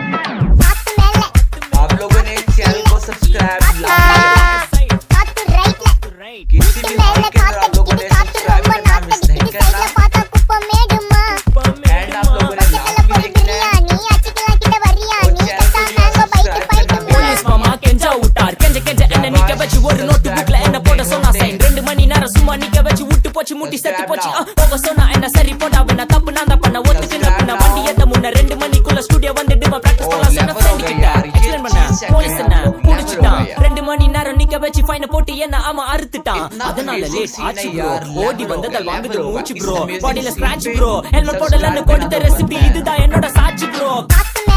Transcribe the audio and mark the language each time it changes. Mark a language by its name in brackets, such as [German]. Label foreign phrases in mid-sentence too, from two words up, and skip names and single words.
[Hindi] आप लोगों ने चैनल को सब्सक्राइब किसी भी हाल के अंदर आप लोगों ने सब्सक्राइब करना मिस नहीं करना एंड आप लोगों ने लाइक भी देखना है और चैनल को भी सब्सक्राइब करना [Tamil] போலீஸ் மாமா கெஞ்சா விட்டார் கெஞ்ச என்ன நிக்க வச்சு ஒரு நோட் புக்ல என்ன போட சொன்னா சைன் 2 மணி நேரம் சும்மா நிக்க வச்சு விட்டு போச்சு முட்டி செத்து போச்சு போக சொன்னா என்ன சரி போடா வேணா தப்பு நான் தான் பண்ண ஒத்துக்கின பின்ன வண்டி ஏத்த முன்ன 2 மணிக்குள்ள ஸ்டுடியோ வந்துட்டு பிராக்டிஸ் பண்ணலாம் சொன்ன ஃப்ரெண்ட் கிட்ட எக்ஸ்பிளைன் பண்ண போலீஸ் என்ன புடிச்சிட்டான் 2 மணி நேரம் நிக்க வச்சு ஃபைன் போட்டு என்ன ஆமா அறுத்துட்டான் அதனால லேட் ஆச்சு ப்ரோ ஓடி வந்ததால் வாங்குது மூச்சு ப்ரோ பாடியில ஸ்கிராட்ச் ப்ரோ ஹெல்மெட் போடலன்னு கொடுத்த ரெசிபி இதுதான் என்னோட சாட்சி ப்ரோ